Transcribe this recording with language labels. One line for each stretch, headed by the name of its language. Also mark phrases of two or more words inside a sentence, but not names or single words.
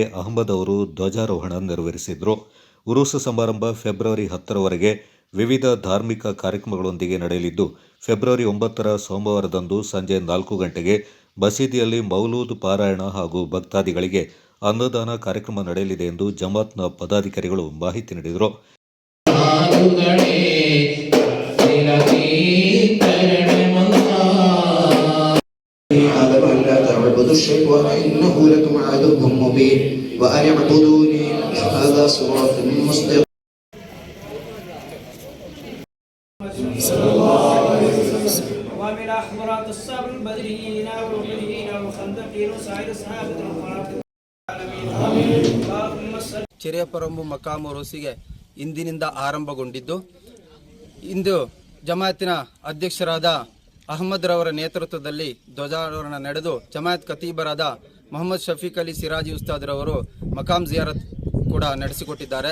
Kannada: ಅಹಮದ್ ಅವರು ಧ್ವಜಾರೋಹಣ ನೆರವೇರಿಸಿದರು. ಉರೂಸ್ ಸಮಾರಂಭ ಫೆಬ್ರವರಿ 10ರವರೆಗೆ ವಿವಿಧ ಧಾರ್ಮಿಕ ಕಾರ್ಯಕ್ರಮಗಳೊಂದಿಗೆ ನಡೆಯಲಿದ್ದು, ಫೆಬ್ರವರಿ 9ರ ಸೋಮವಾರದಂದು ಸಂಜೆ 4 ಗಂಟೆಗೆ ಮಸೀದಿಯಲ್ಲಿ ಮೌಲೂದ್ ಪಾರಾಯಣ ಹಾಗೂ ಭಕ್ತಾದಿಗಳಿಗೆ ಅನ್ನದಾನ ಕಾರ್ಯಕ್ರಮ ನಡೆಯಲಿದೆ ಎಂದು ಜಮಾತ್ನ ಪದಾಧಿಕಾರಿಗಳು ಮಾಹಿತಿ ನೀಡಿದರು.
Arabic: تعبدوا الشيطان إنه لكم عدو مبين وأن اعبدوني هذا صراط مستقيم. ومن أحضرات الصبر البدريين والأحديين والخندقين وسائر الصحابة
Kannada: ಚೆರೆಪರಂಬು ಮಕಾಮ್ ಉರೂಸಿಗೆ ಇಂದಿನಿಂದ ಆರಂಭಗೊಂಡಿದ್ದು, ಇಂದು ಜಮಾಯತಿನ ಅಧ್ಯಕ್ಷರಾದ ಅಹಮದ್ ರವರ ನೇತೃತ್ವದಲ್ಲಿ ಧ್ವಜಾರೋಹಣ ನಡೆದು ಜಮಾಯತ್ ಖತೀಬರಾದ ಮೊಹಮ್ಮದ್ ಶಫೀಕ್ ಅಲಿ ಸಿರಾಜಿ ಉಸ್ತಾದ್ರವರು ಮಕಾಮ್ ಜಿಯಾರತ್ ಕೂಡ ನಡೆಸಿಕೊಟ್ಟಿದ್ದಾರೆ.